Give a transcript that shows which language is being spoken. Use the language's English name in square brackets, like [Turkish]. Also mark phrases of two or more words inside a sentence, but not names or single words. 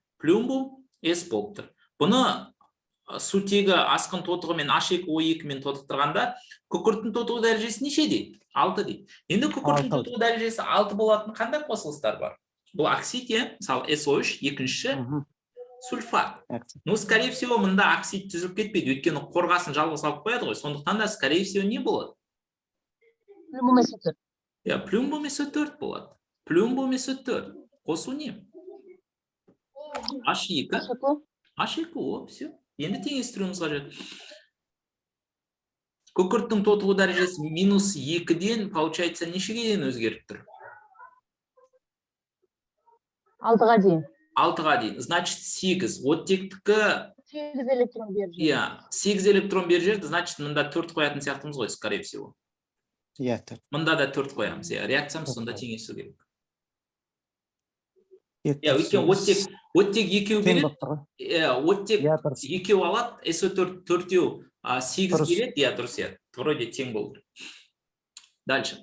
[Kazakh] Плюмбум С болып тұр. Бұны сутегі асқын тотығы мен H2O2 мен тотықтырғанда күкірттің тотығы дәрежесі неше дейді? 6 дейді. Енді күкірттің тотығы дәрежесі 6 болатын қандай қосылыстар бар? Бұл оксид, мысалы SO3, екінші сульфат. [Russian] Скорее всего, [Kazakh] мұнда оксид түзіліп кетпейді, өйткені қорғасын жалғыз алып қояды ғой. Сондықтан да, [Russian] скорее всего, [Kazakh] не болады? Плюмбум SO4. Плюмбум SO4 болады. Плюмбум SO4. Қосу не? H2O, все. Енді теңестіруіміз қажет. Күкірттің тотығу дәрежесі -2-ден, получается, нешеге дейін өзгеріп тұр? 6-ға дейін. 6-ға дейін. Значит, 8. Оттектікі 8 электрон беріп жүреді. иә, 8 электрон беріп жүреді, значит, мында 4 қоятын сияқтымыз ғой, [Russian] скорее всего. [Kazakh] Иә, тұр. Мында да 4 қоямыз. Реакциямыз сонда теңесу керек. Иә, Өйткені оттек екеу тең береді. болып тұр ғой. Оттек Иә, дұрыс. екеу алады, SO4 төртеу 8 Дұрыс. береді, иә, дұрыс, иә. Вроде тең болды. Дальше.